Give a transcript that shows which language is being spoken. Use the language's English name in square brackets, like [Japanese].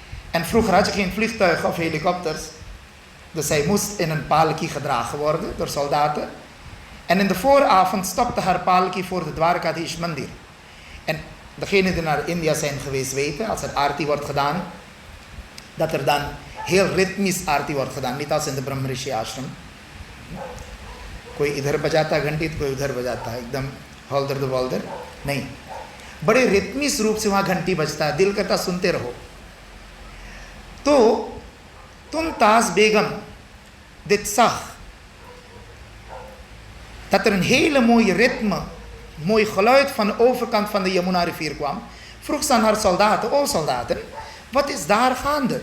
[Dutch] En vroeger had je geen vliegtuigen of helikopters, dus zij moest in een palki gedragen worden door soldaten. En in de vooravond stopte haar palki voor de Dwarakadhish Mandir. En degenen die naar India zijn geweest weten, als er arti wordt gedaan, dat er dan heel ritmisch arti wordt gedaan, niet als in de Brahmarishi Ashram. [Hindi] कोई इधर बजाता घंटी तो कोई उधर बजाता है, एकदम [Dutch] हौल्दर द वौल्दर [Hindi] नहीं, बड़े रितमिक रूप से वहाँ घंटी बजता है, दिल करता सुनते रहो. [Dutch] Toen Taz Begum dit zag, dat er een hele mooie ritme, mooi geluid van de overkant van de Yamuna rivier kwam, vroeg ze aan haar soldaten, o soldaten, wat is daar gaande?